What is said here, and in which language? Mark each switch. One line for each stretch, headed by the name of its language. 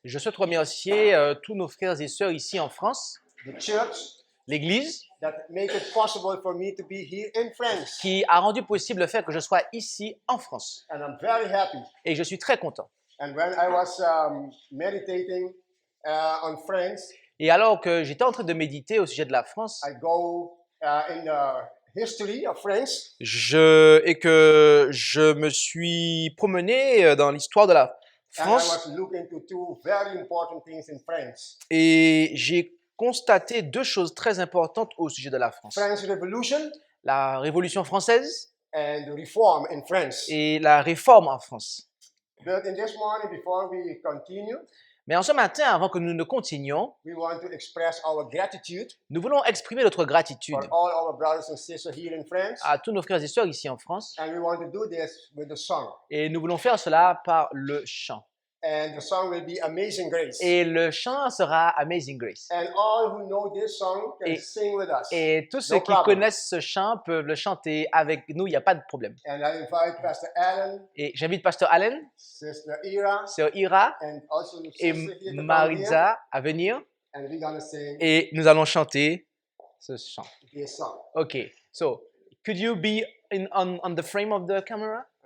French: je souhaite remercier tous nos frères et sœurs ici en France,
English: the church,
French: l'Église,
English: that make it possible for me to be here in France.
French: qui a rendu possible le fait que je sois ici en France.
English: And I'm very happy.
French: Et je suis très content.
English: And when I was meditating on France,
French: Et alors que j'étais en train de méditer au sujet de la France,
English: I go in the history of France,
French: et que je me suis promené dans l'histoire de la
English: and I
French: France,
English: was looking to two very important things in France.
French: et j'ai constaté deux choses très importantes au sujet de la France.
English: French Revolution
French: La Révolution française
English: and the reform in France.
French: et la réforme en France.
English: But in this morning, before we continue,
French: Mais en ce matin, avant que nous ne continuions,
English: we want to express our gratitude
French: nous voulons exprimer notre gratitude
English: for all our brothers and sisters here in France.
French: à tous nos frères et sœurs ici en France.
English: And we want to do this with the song.
French: Et nous voulons faire cela par le chant.
English: And the song will be Amazing Grace.
French: Et le chant sera Amazing Grace.
English: And all who know this song can sing with us.
French: Et tous ceux
English: No
French: qui
English: problem.
French: connaissent ce chant peuvent le chanter avec nous, il n'y a pas de problème.
English: And I invite Pastor Alan,
French: Et j'invite Pasteur Allen,
English: Sister Ira,
French: Sœur Ira
English: and also the
French: et
English: sister here to come here.
French: Maritza à venir.
English: And we're going to sing
French: Et nous allons chanter ce chant.
English: this song. Ok, so could you be on the frame of the camera?